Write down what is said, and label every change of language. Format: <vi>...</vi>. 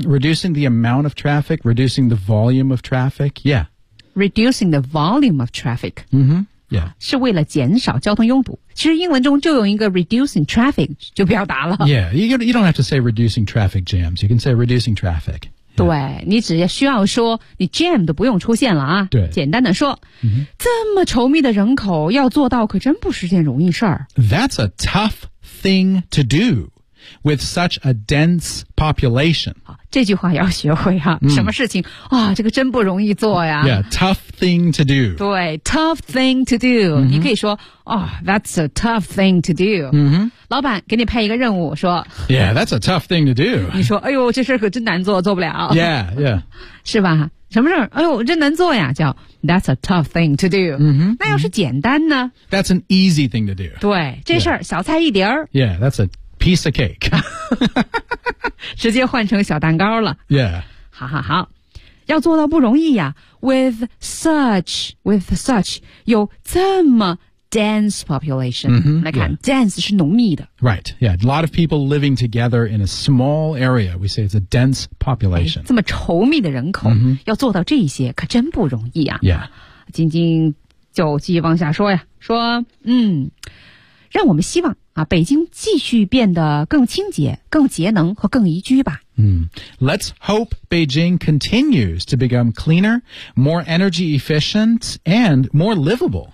<en>Reducing the amount of traffic, reducing the volume of traffic, yeah. Reducing the volume of traffic. Yeah.</en> <zh>是为了减少交通拥堵。其实英文中就有一个</zh> <en>reducing traffic</en> <zh>就表达了。</zh> <en>Yeah, you don't have to say reducing traffic jams. You can say reducing traffic.</en> <zh>对你只需要说你 jam 都不用出现了啊对简单的说、这么稠密的人口要做到可真不是件容易事儿。</zh> <en>That's a tough thing to do with such a dense population.</en> <zh>这句话要学会啊、什么事情啊、这个真不容易做呀。</zh> <en>Yeah, tough thing to do.</en> <zh>对</zh> <en>tough thing to do.、</en> <zh>你可以说、</zh> <en>that's a tough thing to do.、</en> <zh>老板给你派一个任务说</zh> <en>Yeah, that's a tough thing to do.</en> <zh>你说哎呦这事可真难做做不了。</zh> <en>Yeah, yeah.</en> <zh>是吧什么事哎呦真难做呀叫</zh> <en>that's a tough thing to do.、</en> <zh>那要是简单呢</zh> <en>That's an easy thing to do.</en> <zh>对这事儿、小菜一碟儿。</zh> <en>Yeah, that's a piece of cake.</en> <zh>直接换成小蛋糕了。</zh> <en>Yeah.</en> <zh>好好好。要做到不容易呀</zh> <en>with such,</en> <zh>有这么</zh> <en>dense population.</en> <zh>来看、dense 是浓密的。</zh> <en>Right, yeah. A lot of people living together in a small area. We say it's a dense population.、</en> <zh>这么稠密的人口、要做到这些可真不容易啊。 Yeah. 晶晶就继续往下说呀。说让我们希望啊北京继续变得更清洁更节能和更宜居吧。</zh> <en>Let's hope Beijing continues to become cleaner, more energy efficient, and more livable.</en>